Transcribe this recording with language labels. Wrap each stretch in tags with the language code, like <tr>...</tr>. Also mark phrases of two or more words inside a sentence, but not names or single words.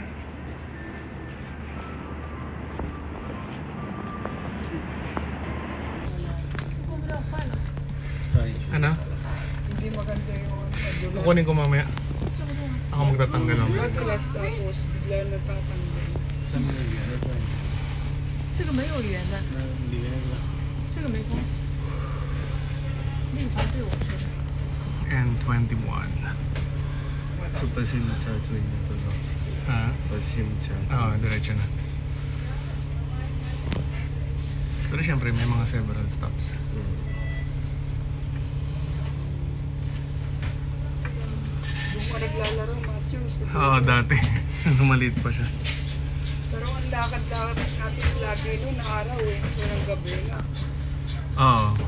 <tl>Ano? Hindi maganda yung madulas. Kukunin ko mamaya. Ako magtatanggal mamaya. Madulas tapos bigla natatanggal.</tl> <zh>这个没有圆的，这个没风。那个对我说的。</zh> <tl>N21. So, pasimcha-choy na to, no? Ha? Pasimcha. Oo, diretso na. Pero syempre may mga</tl> <en>several stops.</en> <tl>Doon ka naglalaro, Matthew. Oo, dati. Nung maliit pa siya. Pero ang lakad-lakad natin lagi noon araw eh. Walang gabi na. Oo.</tl>